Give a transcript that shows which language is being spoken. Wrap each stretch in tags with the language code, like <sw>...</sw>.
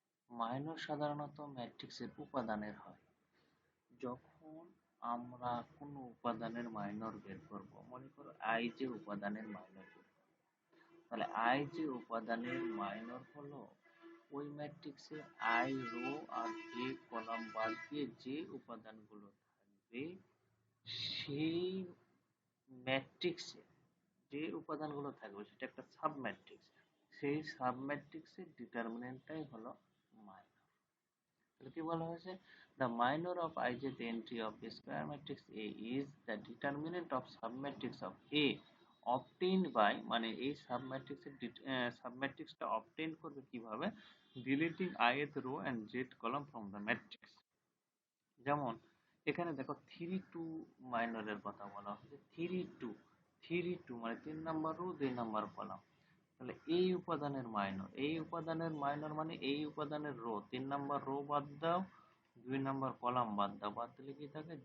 <bn>Minor সাধারণত ম্যাট্রিক্সের উপাদানের হয়। যখন আমরা কোনো উপাদানের মাইনর বের করব, মনে করো আই যে উপাদানের মাইনর বের করব, তাহলে আই যে উপাদানের মাইনর হলো ওই ম্যাট্রিক্সে I rho আর J column বাদ দিয়ে যে উপাদানগুলো থাকবে সেই ম্যাট্রিক্সে যে উপাদানগুলো থাকবে সেটা একটা সাবম্যাট্রিক্স। সেই সাবম্যাট্রিক্সের ডিটারমিনেন্টটাই হলো মাইনর। তাহলে কি বলা হয়েছে?</bn> <en>the minor of ijth entry of the square matrix A is the determinant of submatrix of A obtained by,</en> <bn>মানে এই সাবম্যাট্রিক্সটা অবটেইন করবে কিভাবে?</bn> <en>Deleting ith row and jth column from the matrix.</en> <bn>যেমন এখানে দেখো 3 2 মাইনরের কথা বলা হচ্ছে। 3 2 মানে 3 নম্বর রো 2 নম্বর কলাম। তাহলে এই উপাদানের মাইনর, এই উপাদানের মাইনর মানে এই উপাদানের রো, 3 নম্বর রো বাদ দাও, 2 নম্বর কলাম বাদ দাও, বাদ দিলে কি থাকে?</bn>